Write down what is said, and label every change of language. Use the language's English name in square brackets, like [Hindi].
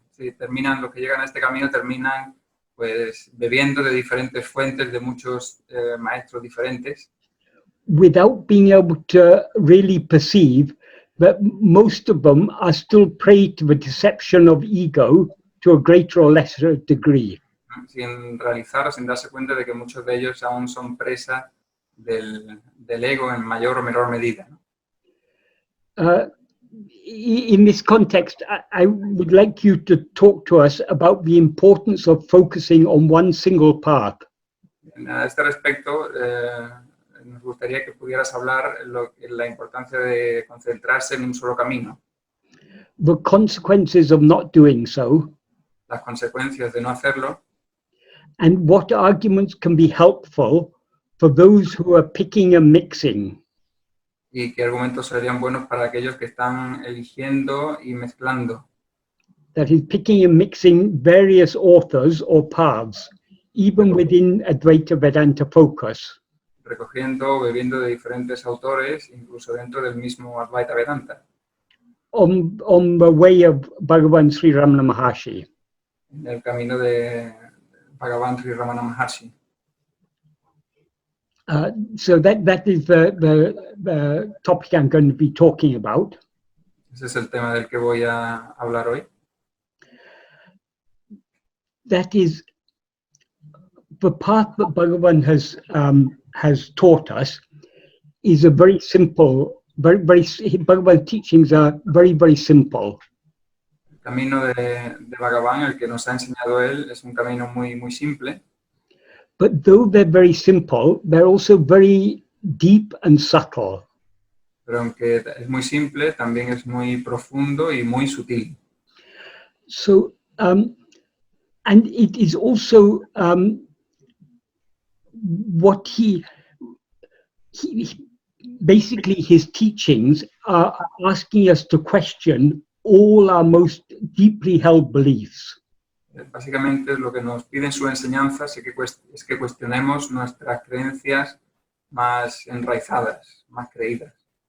[Spanish] Sí, terminan, los que llegan a este camino terminan pues bebiendo de diferentes fuentes, de muchos maestros diferentes. [English] Without being able to really perceive that most of them are still prey to the deception of ego to a greater or lesser degree. [Spanish] Sin realizar o sin darse cuenta de que muchos de ellos aún son presa del ego en mayor o menor medida. [English] In this context, I would like you to talk to us about the importance of focusing on one single path. [Spanish] A este respecto, nos gustaría que pudieras hablar la importancia de concentrarse en un solo camino. [English] The consequences of not doing so. [Spanish] Las consecuencias de no hacerlo. [English] And what arguments can be helpful for those who are picking and mixing. [Spanish] Y qué argumentos serían buenos para aquellos que están eligiendo y mezclando. [English] That is, picking and mixing various authors or paths, even within Advaita Vedanta focus. [Spanish] Recogiendo, bebiendo de diferentes autores, incluso dentro del mismo Advaita Vedanta. [English] On the way of Bhagavan Sri Ramana Maharshi. [Spanish] En el camino de Bhagavan Sri Ramana Maharshi. [English] So that is the topic I'm going to be talking about. [Spanish] Ese es el tema del que voy a hablar hoy. [English] That is the path that Bhagavan has taught us is a very simple, Bhagavan's teachings are very, very simple. [Spanish] El camino de Bhagavan, el que nos ha enseñado él, es un camino muy, muy simple. [English] But though they're very simple, they're also very deep and subtle. [Spanish] Pero aunque es muy simple, también es muy profundo y muy sutil. [English] So, and it is also what he basically his teachings are asking us to question all our most deeply held beliefs. [Spanish] Básicamente lo que nos pide en su enseñanza es que cuestionemos nuestras creencias más enraizadas, más creídas.